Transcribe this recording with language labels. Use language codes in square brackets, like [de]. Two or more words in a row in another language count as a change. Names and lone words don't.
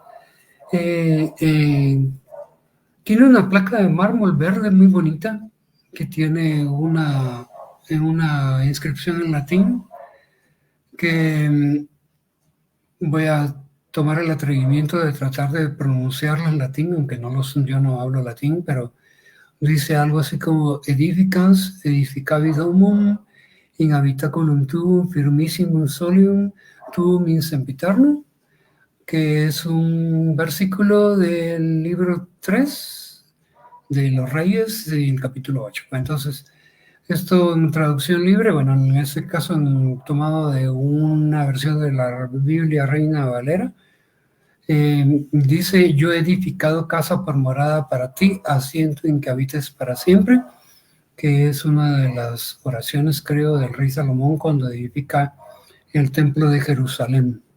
[es] Tiene una placa de mármol verde muy bonita que tiene una inscripción en latín que voy a tomar el atrevimiento de tratar de pronunciarla en latín, aunque yo no hablo latín, pero dice algo así como [la] edificans edificavi domum in habitaculum tuum firmissimum solium tuum in sempiternum, [es] que es un versículo del libro 3 de los Reyes, del capítulo 8. Entonces, esto en traducción libre, bueno, en este caso tomado de una versión de la Biblia Reina Valera, dice: yo he edificado casa por morada para ti, asiento en que habites para siempre, que es una de las oraciones, creo, del rey Salomón cuando edifica el templo de Jerusalén.